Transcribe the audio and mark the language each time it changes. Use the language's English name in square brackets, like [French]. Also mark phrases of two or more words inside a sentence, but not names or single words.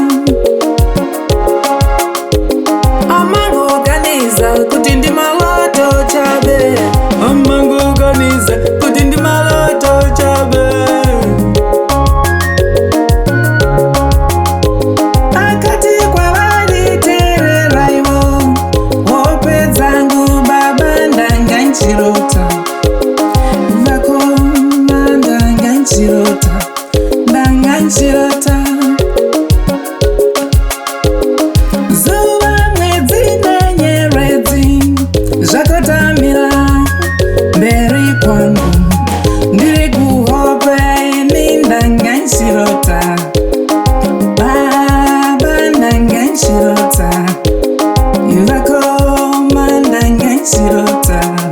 [Nyanja] Amangoganiza kuti ndi maloto chabe, amangoganiza kuti ndi maloto chabe. [Shona] Akati kwa vaniterera ivo, hope dzangu baba ndanganchirota, vakoma ndanganchirota. Zuva, mwedzi nenyeredzi zvakatamira mberi kwangu, ndiri kuhope ini ndanganchirota, baba ndanganchirota, vakoma ndanganchirota.